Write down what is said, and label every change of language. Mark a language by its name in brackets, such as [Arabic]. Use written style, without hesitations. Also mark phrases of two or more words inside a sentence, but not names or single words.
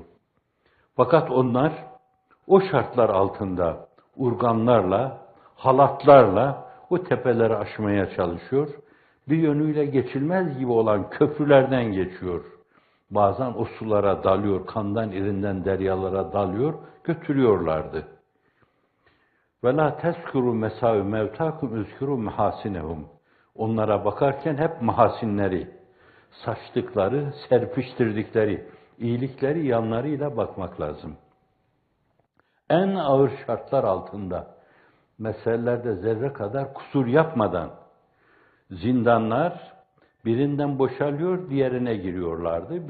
[Turkish] Fakat onlar o şartlar altında urganlarla, halatlarla o tepeleri aşmaya çalışıyor. Bir yönüyle geçilmez gibi olan köprülerden geçiyor. Bazen o sulara dalıyor, kandan irinden deryalara dalıyor, götürüyorlardı. [Arabic] وَلَا تَذْكُرُوا مَسَاوِ مَوْتَاكُمْ اُذْكُرُوا مَحَاسِنَهُمْ. [Turkish] Onlara bakarken hep mahasinleri, saçtıkları, serpiştirdikleri, iyilikleri yanlarıyla bakmak lazım. En ağır şartlar altında, meselelerde zerre kadar kusur yapmadan, zindanlar birinden boşalıyor, diğerine giriyorlardı.